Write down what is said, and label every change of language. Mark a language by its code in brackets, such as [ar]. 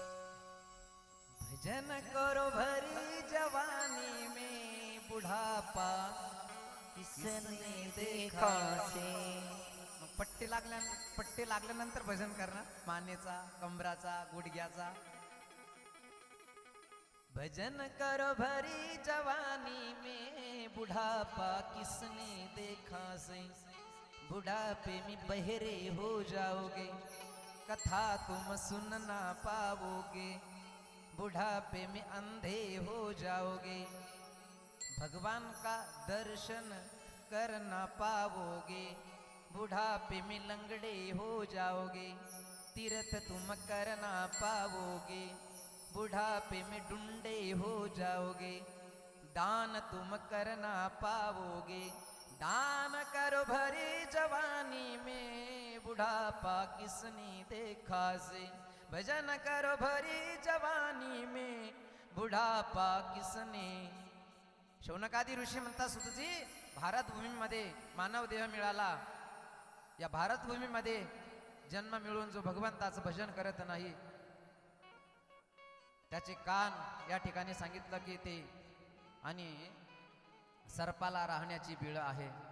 [hi] भजन करो भरी जवानी में, बुढ़ापा किसने देखा से। [mr] मग पट्टी लागल्यानंतर भजन करणार, मानेचा, कमराचा, गुडघ्याचा. [hi] भजन करो भरी जवानी में, बुढ़ापा किसने देखा से. बुढ़ापे में बहरे हो जाओगे, कथा तुम सुन ना पाओगे. बुढ़ापे में अंधे हो जाओगे, भगवान का दर्शन कर ना पाओगे. बुढ़ापे में लंगड़े हो जाओगे, तीर्थ तुम कर ना पाओगे. बुढ़ापे में डुंडे हो जाओगे, दान तुम कर ना पाओगे. दान करो भरी जवानी में, बुढ़ापा किसने देखा से. भजन करो भरी जवानी में, बुढ़ापा किसने. [mr] शौनकादी ऋषी म्हणतात, सुतजी भारत भूमीमध्ये मानव देह मिळाला, या भारत भूमीमध्ये जन्म मिळून जो भगवंताचं भजन करत नाही, त्याचे कान या ठिकाणी सांगितलं की ते आणि सर्पाला राहण्याची बिळ आहे.